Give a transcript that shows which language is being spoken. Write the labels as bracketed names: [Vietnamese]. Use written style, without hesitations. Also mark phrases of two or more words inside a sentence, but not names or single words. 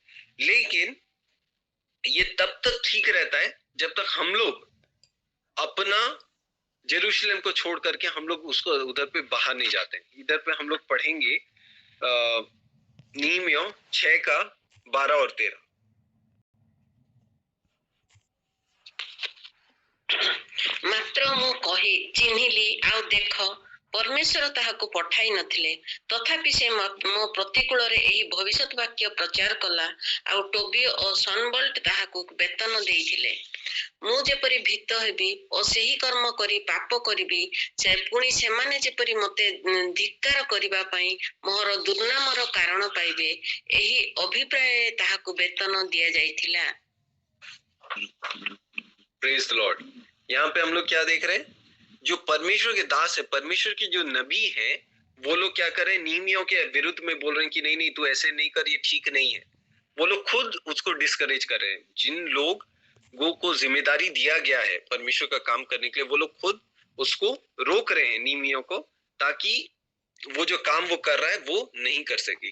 [Hindi] लेकिन ये तब तक ठीक रहता है जब तक हम लोग अपना जेरूशलेम को छोड़ करके हम लोग उसको उधर पे बाहर नहीं जाते। इधर पे हम लोग पढ़ेंगे नीमियो 6 का 12 और 13। [Odia] ମାତ୍ର ମୁଁ କହି ଚିହ୍ନିଲି ଆଉ ଦେଖ ପରମେଶ୍ୱର ତାହାକୁ ପଠାଇ ନଥିଲେ, ତଥାପି ସେ ମୋ ପ୍ରତିକୂଳରେ ଏହି ଭବିଷ୍ୟତ ବାକ୍ୟ ପ୍ରଚାର କଲା, ଆଉ ଟୋବିଓ ଓ ସନବଲ୍ଟ ତାହାକୁ ବେତନ ଦେଇଥିଲେ। ମୁଁ ଯେପରି ଭୀତ ହେବି ଓ ସେହି କର୍ମ କରି ପାପ କରିବି, ପୁଣି ସେମାନେ ଯେପରି ମତେ ଧିକ୍କାର କରିବା ପାଇଁ ମୋର ଦୁର୍ନାମର କାରଣ ପାଇବେ, ଏହି ଅଭିପ୍ରାୟରେ ତାହାକୁ ବେତନ ଦିଆଯାଇଥିଲା। [English] praise the Lord. [Hindi] यहाँ पे हम लोग क्या देख रहे हैं, जो परमेश्वर के दास है, परमेश्वर के जो नबी है, वो लोग क्या कर रहे हैं, नियमियों के विरुद्ध में बोल रहे हैं कि नहीं नहीं तू ऐसे नहीं कर, ये ठीक नहीं है। वो लोग खुद उसको डिस्करेज कर रहे हैं। जिन लोगों को जिम्मेदारी दिया गया है परमेश्वर का काम करने के लिए, वो लोग खुद उसको रोक रहे हैं नियमियों को, ताकि वो जो काम वो कर रहा है वो नहीं कर सके।